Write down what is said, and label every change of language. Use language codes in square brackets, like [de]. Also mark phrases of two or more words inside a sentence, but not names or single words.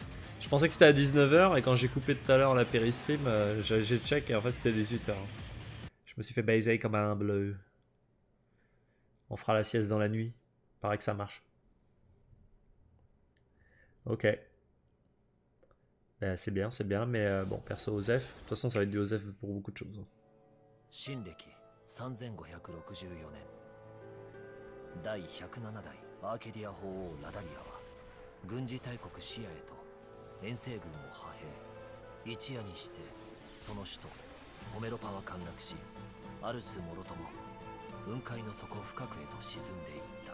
[fr] Je pensais que c'était à 19h et quand j'ai coupé tout à l'heure la péri-stream, j'ai check et en fait c'était 18h. Je me suis fait baiser comme un bleu. On fera la sieste dans la nuit. Paraît que ça marche. Ok. Ben, c'est bien, mais bon, perso Osef. De toute façon, ça va être du Osef pour beaucoup de choses. [ja] 新暦3564年第107代アーケディア法王ラダリアは軍事大国シアへと遠征軍を派兵、一夜にしてその首都ホメロパは陥落し、アルスもろとも雲海の底深くへと沈んでいった。